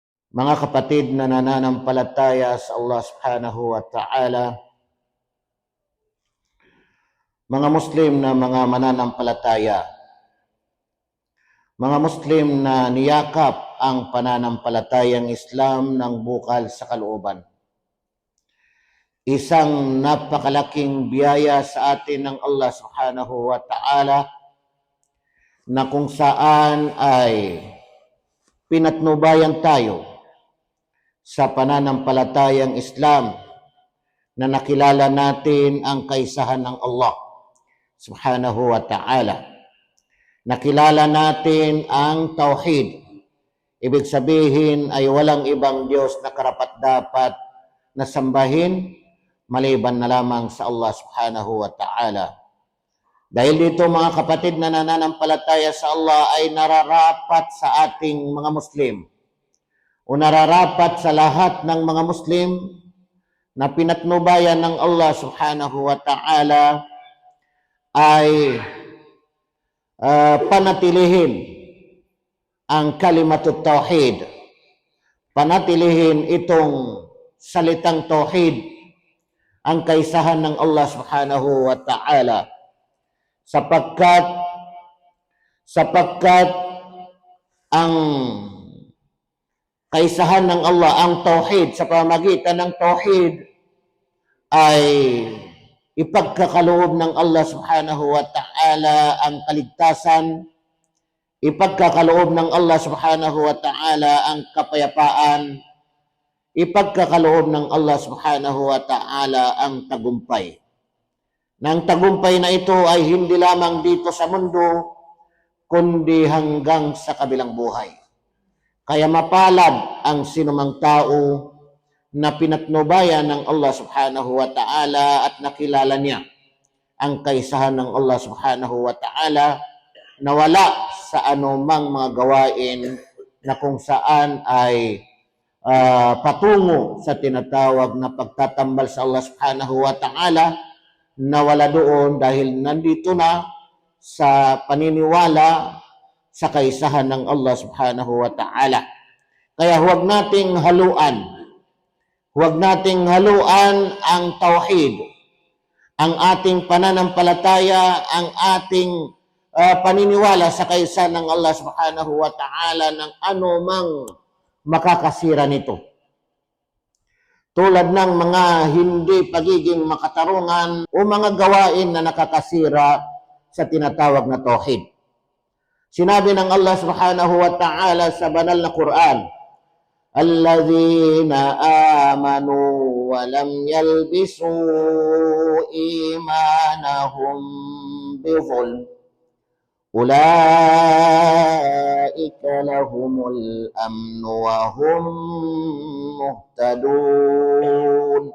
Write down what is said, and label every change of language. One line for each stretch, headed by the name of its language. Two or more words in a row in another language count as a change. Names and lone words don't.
Filipino: Mga kapatid na nananampalataya sa Allah
Arabic: سبحانه وتعالى,
Filipino: mga Muslim na mga mananampalataya, mga Muslim na niyakap ang pananampalatayang Islam ng bukal sa kalooban. Isang napakalaking biyaya sa atin ng Allah
Arabic: سبحانه وتعالى
Filipino: na kung saan ay pinatnubayan tayo sa pananampalatayang Islam na nakilala natin ang kaisahan ng Allah
Arabic: سبحانه وتعالى.
Filipino: Nakilala natin ang tauhid. Ibig sabihin ay walang ibang Diyos na karapat-dapat na sambahin maliban na lamang sa Allah
Arabic: سبحانه وتعالى.
Filipino: Dahil dito mga kapatid na nananampalataya sa Allah ay nararapat sa ating mga Muslim o nararapat sa lahat ng mga Muslim na pinatnubayan ng Allah
Arabic: سبحانه وتعالى
Filipino: ay panatilihin ang
Arabic: كلمة التوحيد.
Filipino: Panatilihin itong salitang tauhid, ang kaisahan ng Allah
Arabic: سبحانه وتعالى.
Filipino: Sapagkat ang kaisahan ng Allah, ang tauhid, sa pamamagitan ng tauhid ay ipagkakaloob ng Allah
Arabic: سبحانه وتعالى
Filipino: ang kaligtasan, ipagkakaloob ng Allah
Arabic: سبحانه وتعالى
Filipino: ang kapayapaan, ipagkakaloob ng Allah
Arabic: سبحانه وتعالى
Filipino: ang tagumpay. Nang tagumpay na ito ay hindi lamang dito sa mundo, kundi hanggang sa kabilang buhay. Kaya mapalad ang sinumang tao na pinatnubayan ng Allah
Arabic: سبحانه وتعالى
Filipino: at nakilala niya ang kaisahan ng Allah
Arabic: سبحانه وتعالى
Filipino: na wala sa anumang mga gawain na kung saan ay patungo sa tinatawag na pagtatambal sa Allah
Arabic: سبحانه وتعالى,
Filipino: na wala doon dahil nandito na sa paniniwala sa kaisahan ng Allah
Arabic: سبحانه وتعالى.
Filipino: Kaya huwag nating haluan ang tauhid, ang ating pananampalataya, ang ating paniniwala sa kaisahan ng Allah
Arabic: سبحانه وتعالى
Filipino: ng anumang makakasira nito. Tulad ng mga hindi pagiging makatarungan o mga gawain na nakakasira sa tinatawag na tauhid. Sinabi ng Allah
Arabic: سبحانه وتعالى
Filipino: sa banal na Quran,
Arabic: "الذين آمنوا ولم يلبسوا إيمانهم بظلم أولئك لهم الأمن وهم مهتدون."